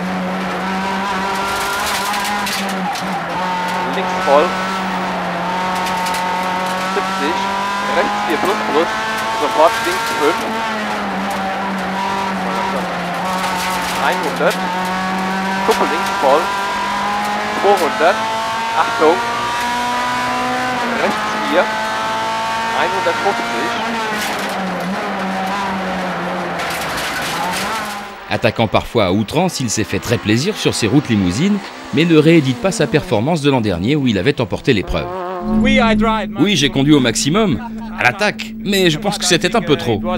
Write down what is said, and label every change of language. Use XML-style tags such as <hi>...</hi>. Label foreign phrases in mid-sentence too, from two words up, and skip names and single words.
<de>links voll, 70, rechts 4 plus plus, sofort links 5, 100, Kuppe links voll, 200, Achtung, rechts 4, 150.</de> <fr>Attaquant parfois à outrance, il s'est fait très plaisir sur ses routes limousines, mais ne réédite pas sa performance de l'an dernier où il avait emporté l'épreuve. Oui, j'ai conduit au maximum, à l'attaque, mais je pense que c'était un peu trop.</fr>